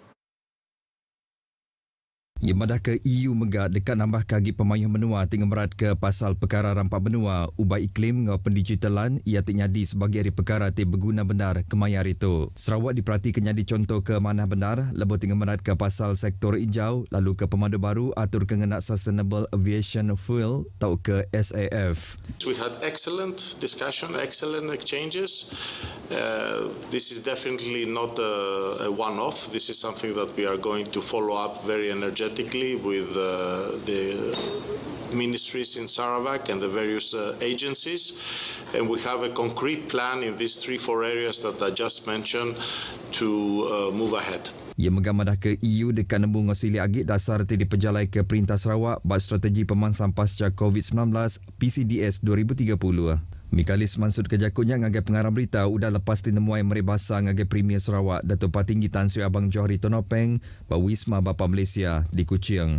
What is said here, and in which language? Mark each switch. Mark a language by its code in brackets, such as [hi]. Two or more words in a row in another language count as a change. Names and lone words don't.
[iba] Ia madah ke EU mega dekat nambah kagi pemayuh menua tinggal merat ke pasal perkara rampak benua ubah iklim ngau pendigitalan ia ti nyadi sebagai hari perkara ti berguna benar kemayar itu. Sarawak diperhatikan nyadi contoh ke manah benar lebih tinggal merat ke pasal sektor hijau lalu ke pemandu baru atur kengena [en] Sustainable Aviation Fuel [iba] atau ke SAF. [en] We had excellent discussion, excellent exchanges. This is definitely not a one-off. This is something that we are going to follow up very energetically with the ministries in Sarawak and the various agencies. And we have a concrete plan in these 3-4 areas that I just mentioned to move ahead. [iba] Ia mengamadah ke EU dekat nembung ngosili agit dasar ti dipejalai ke Perintah Sarawak bak strategi pemansang pasca COVID-19 PCDS 2030. Mikalis Mansud kejakunya ngagai pengarang berita udah lepas tinemuai meribasa ngagai Premier Sarawak Datuk Patinggi Tan Sri Abang Johari Tonopeng bak Wisma Bapa Malaysia di Kuching.